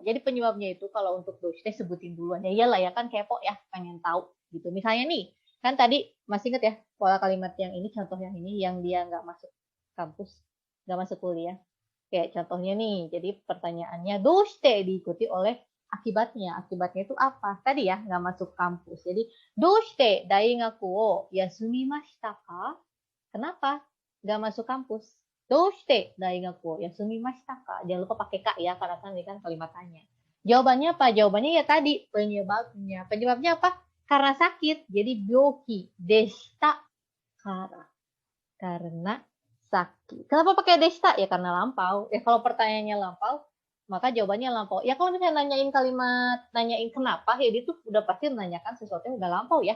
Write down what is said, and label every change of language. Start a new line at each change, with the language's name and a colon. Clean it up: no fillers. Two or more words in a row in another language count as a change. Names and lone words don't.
Indonesian: Jadi penyebabnya itu kalau untuk doshite sebutin duluan. Ya iyalah ya kan kepo ya, pengen tahu gitu. Misalnya nih, kan tadi masih ingat ya pola kalimat yang ini, contoh yang ini yang dia nggak masuk kampus, nggak masuk kuliah. Kayak contohnya nih, jadi pertanyaannya doshite diikuti oleh akibatnya. Akibatnya itu apa? Tadi ya nggak masuk kampus.
Japanese: Jadi どうして大学を休みましたか?
Indonesian: Kenapa nggak masuk kampus?
Japanese: どうして大学を休みましたか?
Indonesian: Jangan lupa pakai ka ya, karena kan ini kan kalimat tanya. Jawabannya apa? Jawabannya ya tadi penyebabnya. Penyebabnya apa? Karena sakit.
Japanese: Jadi 病気でしたから.
Indonesian: Karena sakit. Kenapa pakai deshita? Ya karena lampau. Ya kalau pertanyaannya lampau, maka jawabannya lampau. Ya kalau misalnya nanyain kenapa, ya dia tuh udah pasti menanyakan sesuatu yang udah lampau ya.